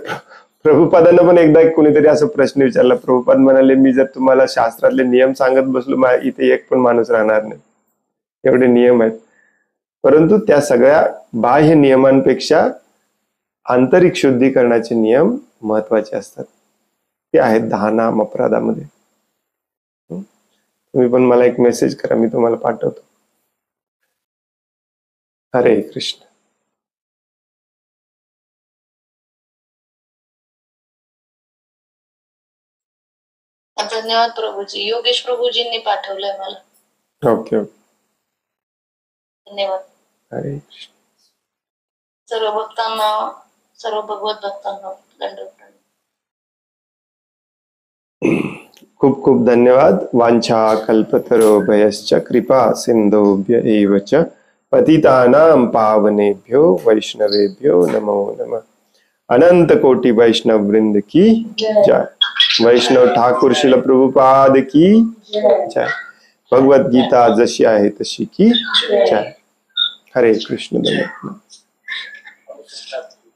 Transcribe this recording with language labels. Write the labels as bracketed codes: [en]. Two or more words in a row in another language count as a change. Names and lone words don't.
[mr] प्रभुपादांना पण एकदा कोणीतरी असा प्रश्न विचारला. प्रभुपाद म्हणाले, मी जर तुम्हाला शास्त्रातले नियम सांगत बसलो, इथे एक पण माणूस राहणार नाही, एवढे नियम आहेत. परंतु त्या सगळ्या बाह्य नियमांपेक्षा आंतरिक शुद्धीकरणाचे नियम महत्वाचे असतात. ते आहेत 10 नाम अपराधामध्ये. तुम्ही पण मला एक मेसेज करा, मी तुम्हाला पाठवतो. हरे कृष्ण. धन्यवाद प्रभूजी. योगेश प्रभूजींनी पाठवलंय मला. [en] ओके ओके, [mr] धन्यवाद. हरे कृष्ण. सर्व भक्तांना, सर्व भगवत भक्तांना दंडवत. खूप खूप धन्यवाद. [sa] वांछा कल्पतरुभ्यश्च कृपा सिंधुभ्य एव च पतितानां पावनेभ्यो वैष्णवेभ्यो नमो नमः. [hi] अनंत कोटि वैष्णव वृंद की जय. वैष्णव ठाकुर शिल प्रभुपाद की जय. [mr] भगवत गीता जशी आहे तशी [hi] की जय. [mr] हरे कृष्ण. धन्यवाद.